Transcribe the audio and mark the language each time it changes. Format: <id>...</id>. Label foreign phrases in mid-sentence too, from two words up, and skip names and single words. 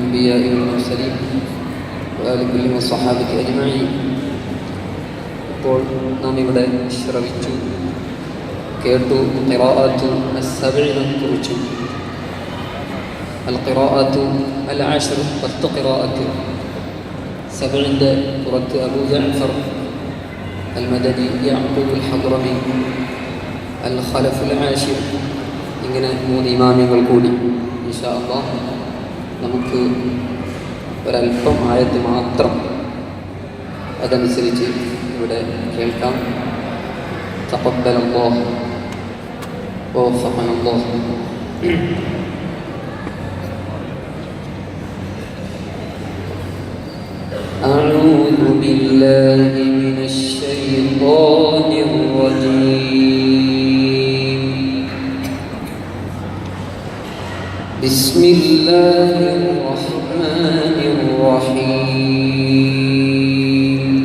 <ar>الأنبياء والمرسلين وآل كل والصحابة أجمعين.</ar> <ml>ഇപ്പോൾ നാം ഇവിടെ ശ്രവിച്ചു കേട്ടു</ml> <ar>القراءات السبع</ar> <ml>കുറിച്ചും</ml> <ar>القراءات العشر</ar> <ml>10 ഖിറാഅത്ത് സബഇന്റെ പുറത്ത് അബൂ ജഅഫർ അൽ മദനി യഅഖൂബ് അൽ ഹദ്റമി അൽ ഖലഫ് അൽ ആശിർ ഇങ്ങനെ 3 ഇമാമിയങ്ങൾ കൂടി</ml> <ar>إن شاء الله</ar> <ml>നമുക്ക് ഒരല്പം ആയത്ത് മാത്രം അതനുസരിച്ച് ഇവിടെ കേൾക്കാം.</ml> <ar>تقبل الله ووفقنا الله. أعوذ بالله من الشيطان الرجيم. بسم الله الرحمن الرحيم.</ar>